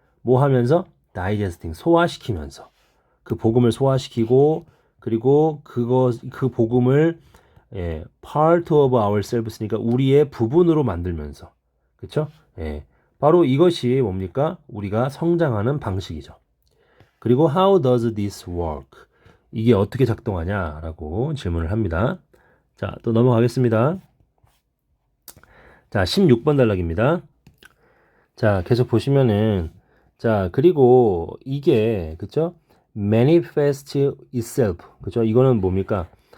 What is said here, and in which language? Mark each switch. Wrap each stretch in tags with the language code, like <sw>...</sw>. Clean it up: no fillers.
<ko>뭐 하면서? digesting. 소화시키면서. 그 복음을 소화시키고, 그리고 그 복음을</ko> <en>part of ourselves</en> <ko>니까 우리의 부분으로 만들면서. 그렇죠? 바로 이것이 뭡니까? 우리가 성장하는 방식이죠. 그리고</ko> <en>how does this work?</en> <ko>이게 어떻게 작동하냐라고 질문을 합니다. 자, 또 넘어가겠습니다. 자, 16번 단락입니다. 자, 계속 보시면은 자, 그리고 이게 그쵸?</ko> <en>manifest itself.</en> <ko>그쵸? 이거는 뭡니까?</ko>